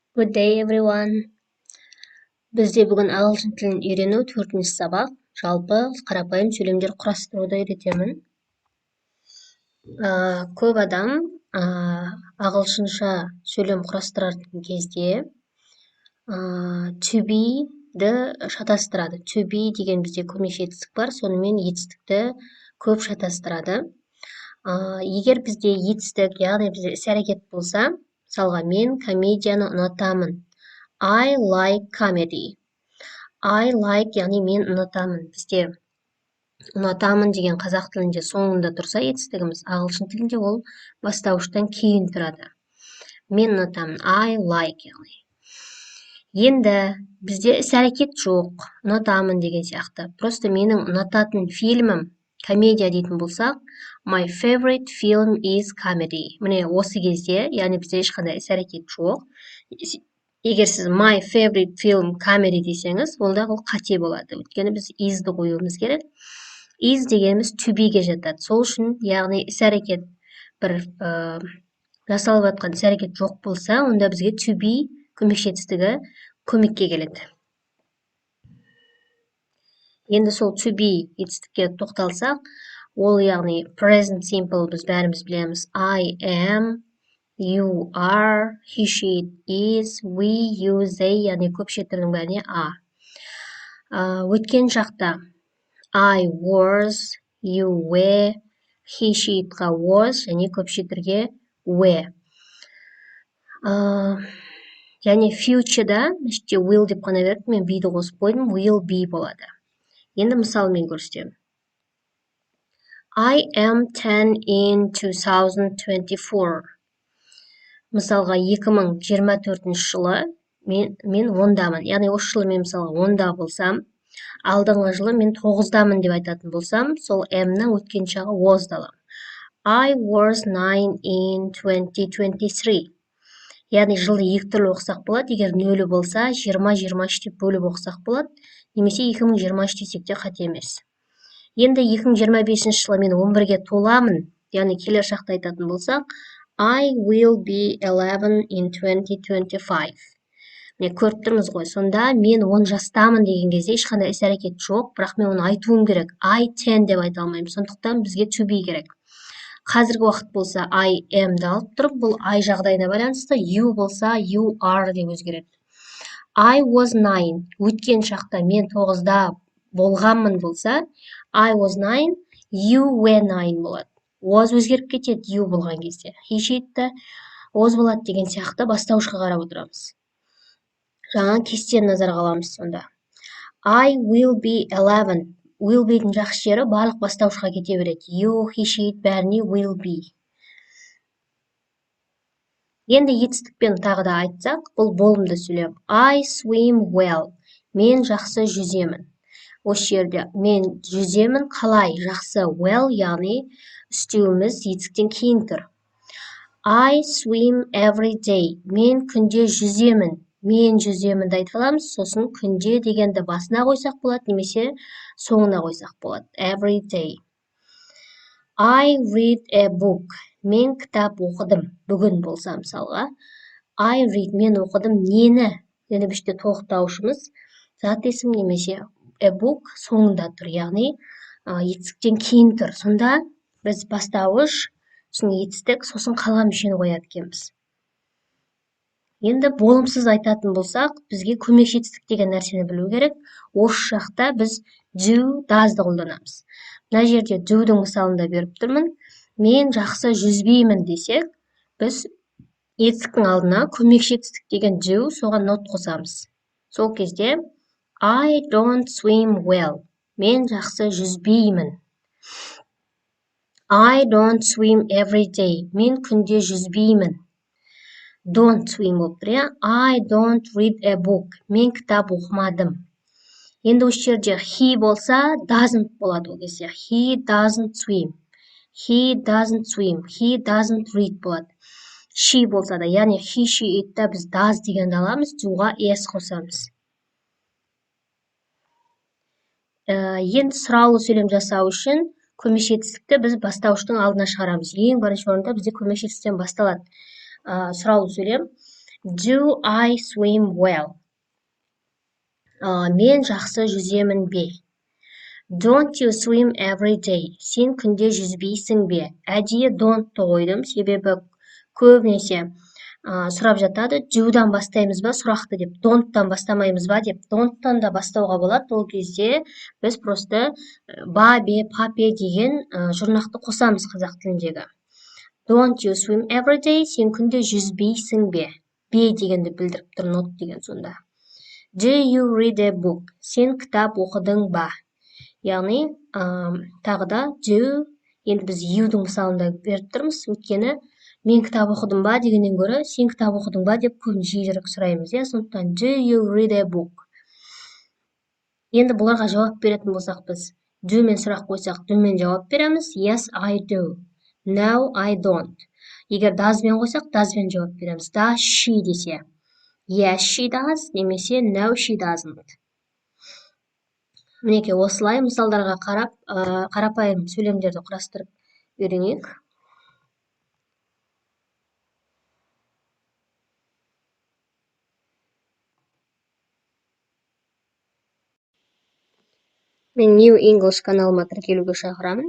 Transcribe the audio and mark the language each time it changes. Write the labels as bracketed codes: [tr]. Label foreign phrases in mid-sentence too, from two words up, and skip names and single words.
[en] Good day, everyone. [kk] Бізде бүгін ағылшын тілін үйрену 4-ші сабақ. Жалпы қарапайым сөйлемдер құрастыруды үйретемін. Көп адам ағылшынша сөйлем құрастыратын кезде [en] to be- [kk] ді шатастырады. [en] To be [kk] деген бізде көмекші етістік бар, сонымен етістікті көп шатастырады. Егер бізде етістік, яғни бізде іс-әрекет болса, мысалға мен комедияны ұнатамын. [en] I like comedy. I like, [kk] яғни мен ұнатамын. Бізде ұнатамын деген қазақ тілінде соңында тұрса етістігіміз, ағылшын тілінде ол бастауыштан кейін тұрады. Мен ұнатамын. [en] I like, [kk] яғни. Енді бізде іс-әрекет жоқ, ұнатамын деген сияқты. Просто менің ұнататын фильмім комедия дейтін болсақ, [en] my favorite film is comedy. [kk] Міне осы кезде, яғни бізде ешқандай іс-әрекет жоқ. Егер сіз [en] my favorite film comedy [kk] десеңіз, онда ол қате болады. Өйткені біз is'ді қоюымыз керек. Is дегеніміз [en] to be- [kk] ге жатады. Сол үшін, яғни іс-әрекет бір жасалып жатқан іс-әрекет жоқ болса, онда бізге [en] to be [kk] көмекші етістігі көмекке келеді. Енді сол [en] to be [kk] етістікке тоқталсақ, ол яғни [en] present simple [kk] біз бәріміз білеміз. [en] I am, you are, he, she, is, we, you, they, [kk] яғни көпшіліктердің бәріне a. Өткен шақта [en] I was, you were, he, she, itқа was, [kk] және көпшіліктерге were. Яғни future-да, will деп қана берді, мен be-ді қосып қойдым, [en] will be [kk] болады. Енді мысалмен көрсетемін. [en] I am 10 in 2024. [kk] Мысалға 2024 жылы мен 10-дамын. Яғни осы жылы мен мысалға 10-да болсам, алдыңғы жылы мен 9-дамын деп айтатын болсам, сол am-нің өткен шағы was далам. [en] I was 9 in 2023. [kk] Яғни жылды екі түрлі оқысақ болады. Егер 0 болса, 20-23 деп бөліп оқысақ болады. Немесе 2023 десек те қате емес. Енді 2025 жылы мен 11-ге толамын. Яғни келер шақта айтатын болсақ, [en] I will be 11 in 2025. [kk] Міне көріп тұрмыз ғой. Сонда мен 10 жастамын деген кезде ешқандай іс-әрекет жоқ, бірақ мен оны айтуым керек. I 10 деп айта алмаймын. Сондықтан бізге [en] to be [kk] керек. Қазіргі уақыт болса [en] I am- [kk] ді алып тұрып, бұл I жағдайына байланысты, you болса [en] you are [kk] деп өзгереді. [en] I was 9. [kk] Өткен шақта мен 9-да болғанмын болса, [en] I was 9, you were 9 болады. [kk] Was өзгеріп кетеді you болған кезде. [en] He, she, [kk] itті was болады деген сияқты бастауышқа қарап отырамыз. Жаңа кестені назарға аламыз сонда. [en] I will be 11. Will be'дің [kk] жақсы жері барлық бастауышқа кете береді. [en] You, he, she, it бәріне will be. [kk] Енді етістікпен тағы да айтсақ, бұл болымды сөйлем. [en] I swim well. [kk] Мен жақсы жүземін. Осы жерде мен жүземін қалай жақсы well, яғни үстеуіміз етістіктен кейін тұр. [en] I swim every day. [kk] Мен күнде жүземін. Мен жүземінді айта аламыз, сосын күнде дегенді басына қойсақ болады, немесе соңына қойсақ болады. [en] Every day. I read a book. [kk] Мен кітап оқыдым. Бүгін болса мысалға. [en] I read. [kk] Мен оқыдым нені? Енді біште тоқтаушымыз зат есім немесе [en] a book [kk] соңында тұр, яғни етістіктен кейін тұр. Сонда біз бастауыш, сосын етістік, сосын қалған мүшені қояды екенбіз. Енді болымсыз айтатын болсақ, бізге көмекші етістік деген нәрсені білу керек. Осы жақта біз [en] do, does'ды [kk] қолданамыз. Мына жерде do'дің мысалында беріп тұрмын. Мен жақсы жүзбеймін десек, біз етістіктің алдына көмекші етістік деген do, соған not қосамыз. Сол кезде [en] I don't swim well. [kk] Мен жақсы жүзбеймін. [en] I don't swim every day. [kk] Мен күнде жүзбеймін. [en] Don't swim [kk] болып тұр. [en] I don't read a book. [kk] Мен кітап оқымадым. Енді осы жерде he болса doesn't болады ол кезде. [en] He doesn't swim. He doesn't swim. He doesn't read болады. She [kk] болса да, яғни [en] he, she, [kk] itті біз does дегенді аламыз, doға s қосамыз. Енді сұраулы сөйлем жасау үшін көмекші етістікті біз бастауыштың алдына шығарамыз. Ең бірінші орында бізде көмекші етістіктен басталады. Сұраулы сөйлем. [en] Do I swim well? [kk] Мен жақсы жүземін бе? [en] Don't you swim every day? [kk] Сен күнде жүзбейсің бе? Әдейі don't қойдым, себебі көбінесе сұрап жатады, do'дан бастаймыз ба сұрақты деп, don'тан бастамаймыз ба деп. Don'тан да бастауға болады, ол кезде біз просто ба, бе, па, пе деген жұрнақты қосамыз қазақ тіліндегі. [en] Don't you swim every day? [kk] Сен күнде жүзбейсің бе? Бе дегенді білдіріп тұр, not деген сонда. [en] Do you read a book? [kk] Сен кітап оқыдың ба? Яғни, тағы да do, енді біз you'дің мысалында беріп тұрмыз, өйткені мен кітап оқыдым ба дегеннен гөрі сен кітап оқыдың ба деп көбіне жиірек сұраймыз, сондықтан [en] do you read a book? [kk] Енді бұларға жауап беретін болсақ біз do мен сұрақ қойсақ do мен жауап береміз. [en] Yes, I do. No, I don't. [kk] Егер does мен қойсақ does мен жауап береміз. [en] Does she десе yes, she does, немесе no, she doesn't. [kk] Мінеке осылай мысалдарға қарап, қарапайым сөйлемдерді құрастырып үйренейік. Мен New English каналыма тіркелуге шақырамын.